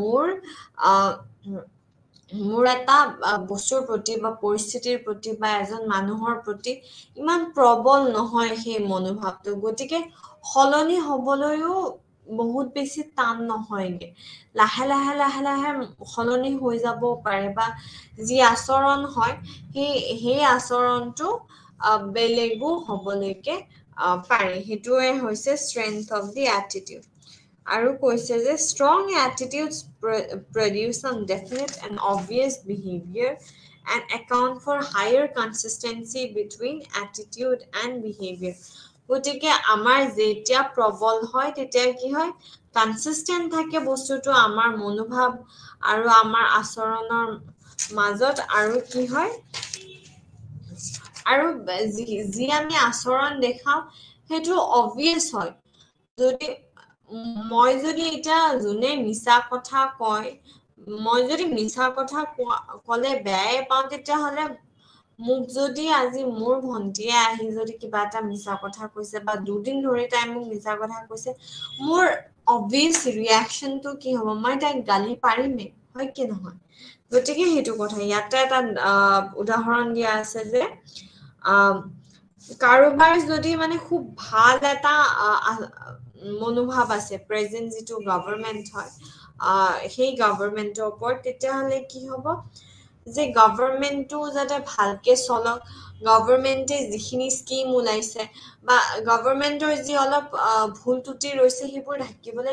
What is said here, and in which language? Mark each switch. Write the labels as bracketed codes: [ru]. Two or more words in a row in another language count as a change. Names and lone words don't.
[as] মোৰ এটা বস্তুৰ প্ৰতি বা পৰিস্থিতিৰ প্ৰতি বা এজন মানুহৰ প্ৰতি ইমান প্ৰবল নহয় সেই মনোভাৱটো গতিকে সলনি হবলৈও বহুত বেছি টান নহয়গে লাহে লাহে সলনি হৈ যাব পাৰে বা যি আচৰণ হয় সেই আচৰণটো বেলেগো হবলৈকে পাৰে সেইটোৱে হৈছে [en] strength of the attitude [as] আৰু কৈছে যে [en] strong attitudes produce some definite and obvious behavior and account for higher consistency between attitude and behavior [as] গতিকে আমাৰ যেতিয়া প্ৰবল হয় তেতিয়া কি হয় কনসিস্টেন্ট থাকে বস্তুটো আমাৰ মনোভাৱ আৰু আমাৰ আচৰণৰ মাজত আৰু কি হয় আৰু যি আমি আচৰণ দেখাও সেইটো obvious হয় যদি মই যদি এটা যোনে মিছা কথা কয় মই যদি মিছা কথা কলে বেয়াই পাওঁ তেতিয়াহ'লে মোক যদি আজি মোৰ ভন্টিয়ে আহি যদি কিবা এটা মিছা কথা কৈছে বা দুদিন ধৰি তাই মোক মিছা কথা কৈছে মোৰ [en] obvious reactionটো [as] কি হ'ব মই তাইক গালি পাৰিমে হয় কি নহয় গতিকে সেইটো কথা ইয়াতে এটা উদাহৰণ দিয়া আছে যে কাৰোবাৰ যদি মানে খুব ভাল এটা মনোভাৱ আছে প্ৰেজেন্ট যিটো গভৰ্ণমেন্ট হয় সেই গভৰ্ণমেন্টৰ ওপৰত তেতিয়াহ'লে কি হ'ব যে গভৰ্ণমেন্টটো যাতে ভালকে চলক গভৰ্ণমেন্টে যিখিনি স্কিম ওলাইছে বা গভৰ্ণমেন্টৰ যি অলপ ভুল ত্ৰুটি ৰৈছে সেইবোৰ ঢাকিবলৈ